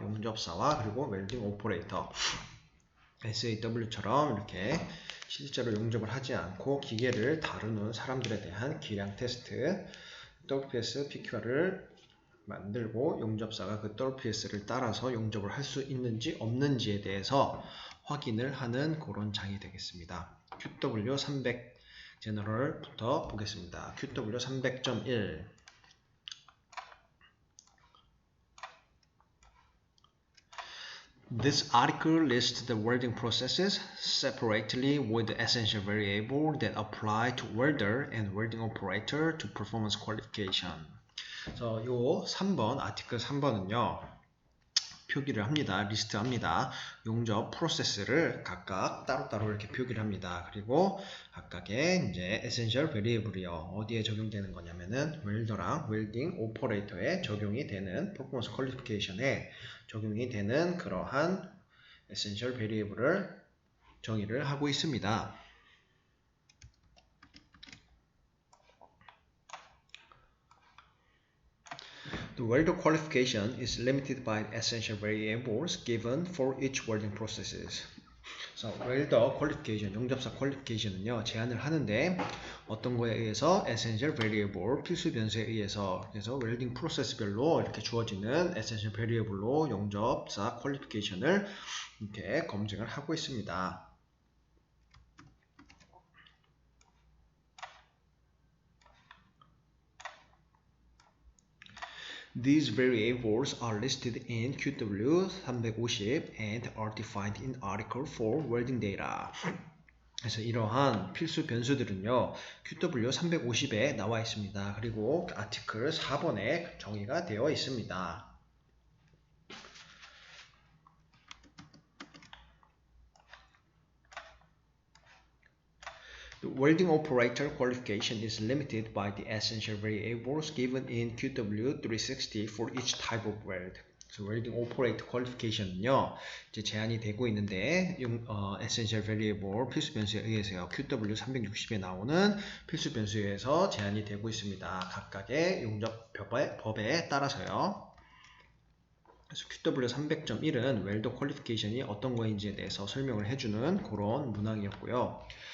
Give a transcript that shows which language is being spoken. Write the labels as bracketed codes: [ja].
[ko] 용접사와 그리고 웰딩 오퍼레이터 SAW처럼 이렇게 실제로 용접을 하지 않고 기계를 다루는 사람들에 대한 기량 테스트 WPS PQR을 만들고 용접사가 그 WPS를 따라서 용접을 할 수 있는지 없는지에 대해서 확인을 하는 그런 장이 되겠습니다. QW300 제너럴부터 보겠습니다. [en] QW300.1 This article lists the welding processes separately with the essential variable that apply to welder and welding operator to performance qualification. [ko] 그래서 요 3번 아티클 3번은요. 표기를 합니다. 리스트합니다. 용접 프로세스를 각각 따로따로 이렇게 표기를 합니다. 그리고 각각의 이제 에센셜 베리에블이요. 어디에 적용되는 거냐면은 웰더랑 웰딩 오퍼레이터에 적용이 되는 퍼포먼스 퀄리피케이션에 적용이 되는 그러한 에센셜 베리에블을 정의를 하고 있습니다. [en] The welder qualification is limited by essential variables given for each welding processes. [ko] 그래서 welder qualification, 용접사 qualification은요 제한을 하는데 어떤 거에 의해서 essential variable, 필수 변수에 의해서 그래서 웰딩 프로세스별로 이렇게 주어지는 essential variable로 용접사 qualification을 이렇게 검증을 하고 있습니다. [en] These variables are listed in QW350 and are defined in Article 4 Welding Data. [ko] 그래서 이러한 필수 변수들은요, QW350에 나와 있습니다. 그리고 아티클 4번에 정의가 되어 있습니다. [en] The welding operator qualification is limited by the essential variables given in QW360 for each type of weld. [ko] 그래서 welding operator qualification은요, 이제 제한이 되고 있는데, essential variable 필수 변수에 의해서요, QW360에 나오는 필수 변수에 의해서 제한이 되고 있습니다. 각각의 용접 법에 따라서요. 그래서 QW300.1은 웰더 퀄리피케이션이 어떤 거인지에 대해서 설명을 해주는 그런 문항이었고요.